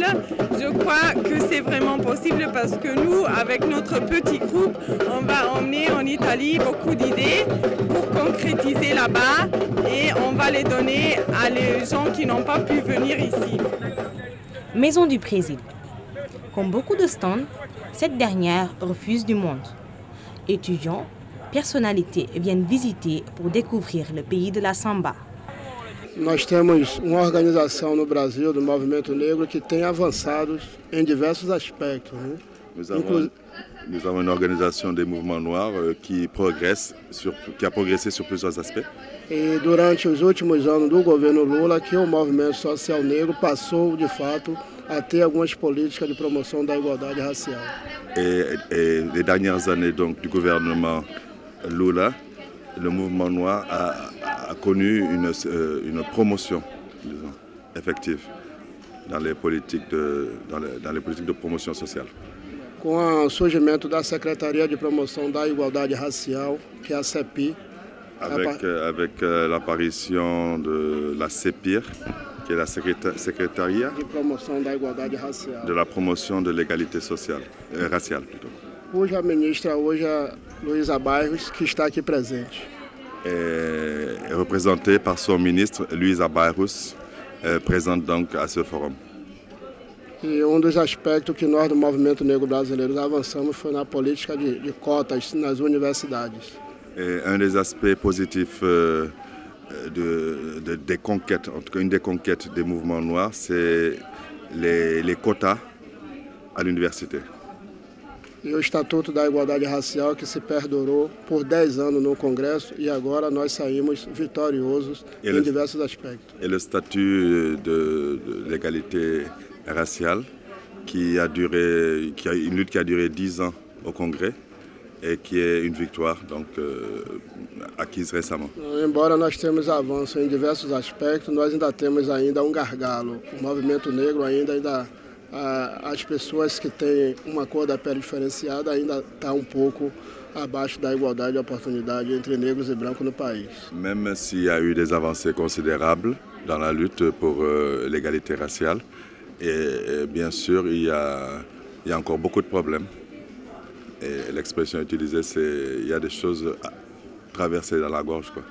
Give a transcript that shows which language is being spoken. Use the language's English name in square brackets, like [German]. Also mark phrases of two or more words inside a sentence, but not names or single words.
[French] Je crois que c'est vraiment possible parce que nous, avec notre petit groupe, on va emmener en Italie beaucoup d'idées pour concrétiser là-bas et on va les donner à les gens qui n'ont pas pu venir ici. Maison du Brésil. Comme beaucoup de stands, cette dernière refuse du monde. Étudiants, personnalités viennent visiter pour découvrir le pays de la samba. [Portuguese] Nós temos uma organização no Brasil do movimento negro que tem avançado em diversos aspectos. [French] Nous avons une organisation des mouvements noirs qui a progressé sur plusieurs aspects. [Portuguese] E durante os últimos anos do governo Lula, que o movimento social negro passou, de fato, a ter algumas políticas de promoção da igualdade racial. [French] Et les dernières années donc, du gouvernement Lula, le mouvement noir a connu une promotion, disons, effective dans les politiques de promotion sociale. [Portuguese] Com o surgimento da Secretaria de Promoção da Igualdade Racial, que é a CEPI. [French] Avec l'apparition de la CEPIR, qui est la Secrétariat de la promotion de l'égalité sociale, raciale plutôt. [Portuguese] Cuja ministra hoje é Luísa Bairros, que está aqui presente. [French] Est représentée par son ministre, Luísa Bairros, présente donc à ce forum. [Portuguese] E dos aspectos que nós do Movimento Negro Brasileiro avançamos foi na política de cotas nas universidades. [French] Et un des aspects positifs des conquêtes, en tout cas une des conquêtes des mouvements noirs, c'est les quotas à l'université. [Portuguese] E o Estatuto da Igualdade Racial, que se perdurou por 10 anos no Congresso e agora nós saímos vitoriosos em diversos aspectos. [French] Et le statut de l'égalité raciale, une lutte qui a duré 10 ans au Congrès et qui est une victoire donc, acquise récemment. [Portuguese] Embora nós temos avanço em diversos aspectos, nós ainda temos gargalo. O movimento negro as pessoas que têm uma cor da pele diferenciada ainda está pouco abaixo da igualdade de oportunidade entre negros et brancos no país. [French] Même s'il y a eu des avancées considérables dans la lutte pour l'égalité raciale, et bien sûr il y a encore beaucoup de problèmes. Et l'expression utilisée, c'est il y a des choses traversées dans la gorge, quoi.